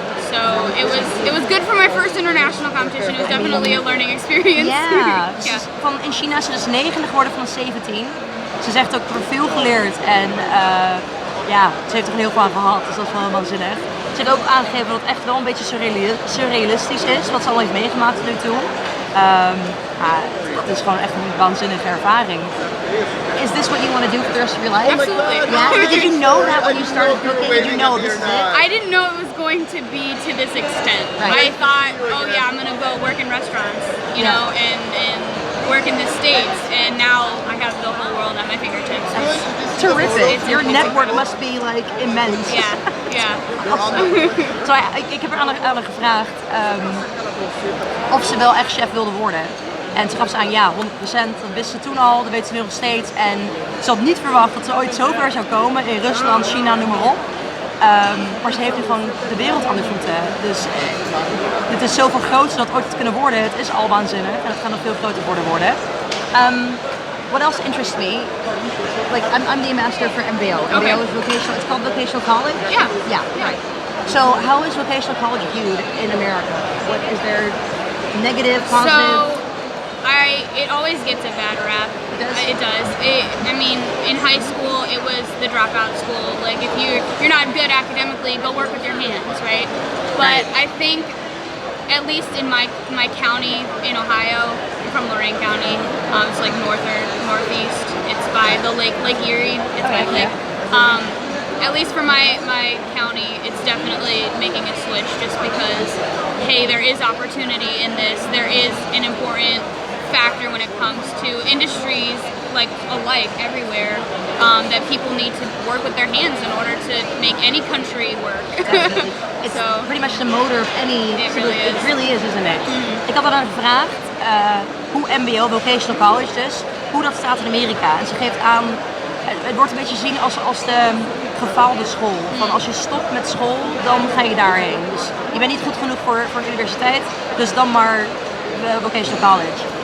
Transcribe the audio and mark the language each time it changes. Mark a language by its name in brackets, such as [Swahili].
[English] So it was good for my first international competition. It was definitely a learning experience. Yeah. Yeah. [Dutch] In China is ze dus 9e geworden van de 17. Ze zegt ook, er veel geleerd en ze heeft er heel veel aan gehad, dus dat is wel waanzinnig. Ze heeft ook aangegeven dat het echt wel een beetje surrealistisch is, wat ze al heeft meegemaakt tot nu toe. Het is gewoon echt een waanzinnige ervaring. [English] is this what you want to do for the rest of your life? Absolutely. Yeah. But did you know that when you started cooking? Did you know this is it? I didn't know it was going to be to this extent. Right. I thought, oh yeah, I'm gonna go work in restaurants, you know, and work in the States, and now I have the whole world at my fingertips. That's terrific. Your network must be like immense. [Dutch] Ja. Zo, ik heb er aan haar gevraagd of ze wel echt chef wilde worden. En toen gaf ze aan ja, 100%. Dat wist ze toen al, dat weet ze nu nog steeds. En ze had niet verwacht dat ze ooit zo ver zou komen in Rusland, China, noem maar op. Maar ze heeft nu gewoon de wereld aan de voeten. Dus dit is zoveel groter dat ooit te kunnen worden. Het is al waanzinnig en het gaat nog veel groter worden. [English] What else interests me? Like I'm the ambassador for MBO. MBO is vocational. It's called vocational college. Yeah. Right. So how is vocational college viewed in America? What is there negative, positive? So it always gets a bad rap. It does. I mean, in high school, it was the dropout school. Like, if you're not good academically, go work with your hands, right? But I think, at least in my county in Ohio, I'm from Lorain County. It's like northeast. It's by the Lake Erie. It's by the lake. At least for my county, it's definitely making a switch, just because, hey, there is opportunity in this. There is an important factor when it comes to industries like alike everywhere, that people need to work with their hands in order to make any country work. It's pretty much the motor of any. It really is, isn't it? [Dutch] Ik had haar dan gevraagd hoe MBO, vocational college dus, hoe dat staat in Amerika. En ze geeft aan, het wordt een beetje gezien als de gefaalde school. Van als je stopt met school, dan ga je daarheen. Dus je bent niet goed genoeg voor de universiteit, dus dan maar vocational college.